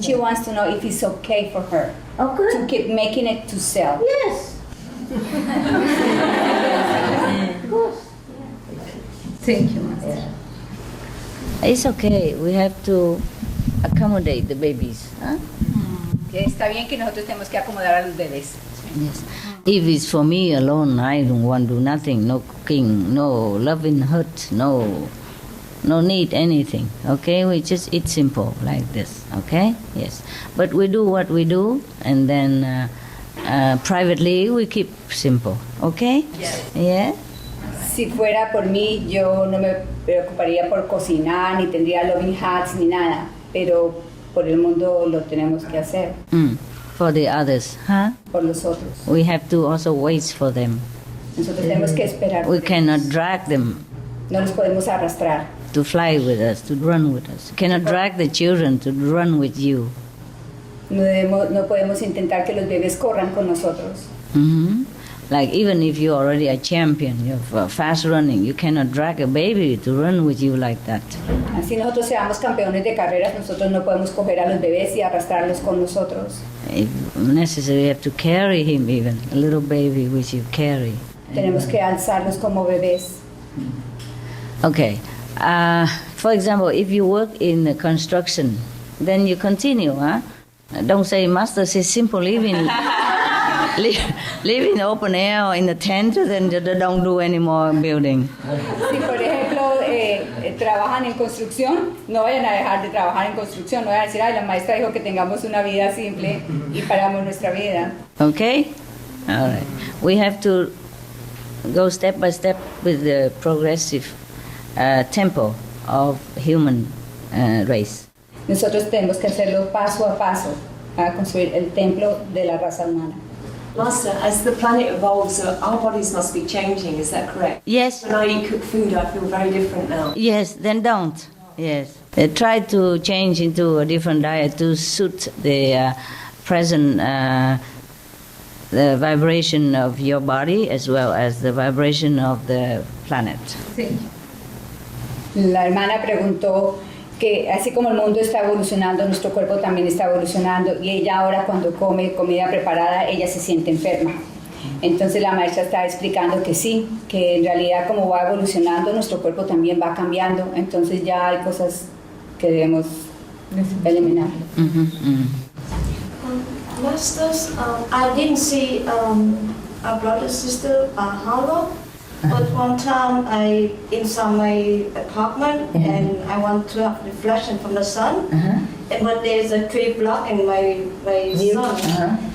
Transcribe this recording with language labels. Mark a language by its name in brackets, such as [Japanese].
[English] She wants to know if it's okay for her to keep making it to sell. Yes. Of course. Thank you, Master. It's okay. We have to accommodate the babies. Huh? [Spanish] Que está bien que nosotros tenemos que acomodar a los bebés. [English] Yes. If it's for me alone, I don't want to do nothing. No cooking, no loving hurt, no need anything. Okay, we just eat simple like this. Okay, yes. But we do what we do, and then privately we keep simple. Okay. Yes. Yeah. [Spanish] Si fuera por mí, yo no me preocuparía por cocinar, ni tendría loving hats, ni nada. Pero por el mundo lo tenemos que hacer. [English] For the others, huh? [Spanish] Por los otros. [English] We have to also wait for them. [Spanish] Nosotros tenemos que esperar. [English] We cannot drag them [Spanish] No los podemos arrastrar. [English] to fly with us, to run with us. You cannot drag the children to run with you. [Spanish] No podemos intentar que los bebés corran con nosotros. Mm-hmm. [English] Like even if you're already a champion, you're fast running, you cannot drag a baby to run with you like that. [Spanish] Así nosotros seamos campeones de carreras, nosotros no podemos coger a los bebés y arrastrarlos con nosotros. [English] If necessary, you have to carry him even, a little baby which you carry. [Spanish] Tenemos que alzarlos como bebés. [English] Okay. For example, if you work in the construction, then you continue, huh? Don't say, Master says simple living. Live in the open air or in the tent, then don't do any more building. [Spanish] Si por ejemplo trabajan en construcción, no vayan a dejar de trabajar en construcción, no vayan a decir, ay, la maestra dijo que tengamos una vida simple y paramos nuestra vida. [English] Okay? All right. We have to go step by step with the progressive tempo of human race. [Spanish] Nosotros tenemos que hacerlo paso a paso para construir el templo de la raza humana. [English] Master, as the planet evolves, our bodies must be changing, is that correct? Yes. When I eat cooked food, I feel very different now. Yes, then don't. Yes. Try to change into a different diet to suit the present the vibration of your body as well as the vibration of the planet. [Spanish] Sí. La hermana preguntó que así como el mundo está evolucionando, nuestro cuerpo también está evolucionando y ella ahora cuando come comida preparada, ella se siente enferma. Entonces la maestra está explicando que sí, que en realidad como va evolucionando, nuestro cuerpo también va cambiando, entonces ya hay cosas que debemos eliminar. [English] Masters, I didn't see a brother sister hollow. But one time I inside my apartment and I want to have reflection from the sun. And but there's a tree blocking my sun.